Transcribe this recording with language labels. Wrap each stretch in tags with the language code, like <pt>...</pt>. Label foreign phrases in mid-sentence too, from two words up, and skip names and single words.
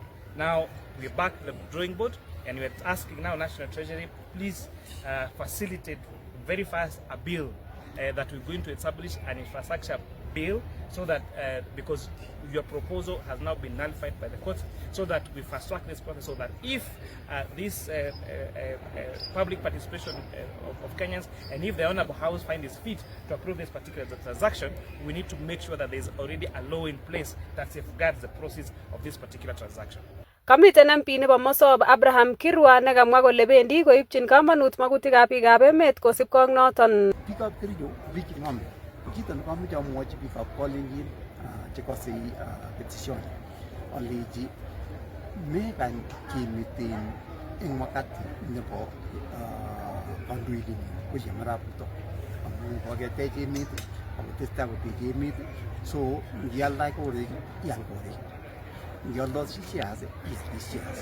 <en>Now, we're back to the drawing board, and we're asking now National Treasury, please facilitate very fast a bill that we're going to establish an infrastructure bill, so that because your proposal has now been nullified by the court, so that we fast track this process, so that if this public participation of Kenyans, and if the Honorable House finds it fit to approve this particular transaction, we need to make sure that there is already a law in place that safeguards the process of this particular transaction.</en> <kln>Kamiten MP nebo Mosob Abraham Kirwa nekamwa kole bendi koibchin kamanut magutikab biikab emet kosipkei ak noton. Biikab Kericho biik ng'om. Kito nekomoche amwochi biikab Kalenjin chekose petition aleji mekany kimiten eng wakati nebo kandoindet ko Arap Ruto amu koketech emet akotestai kotech emet, so ngialda korik ial korik, ngialdosi shares ial shares.</kln>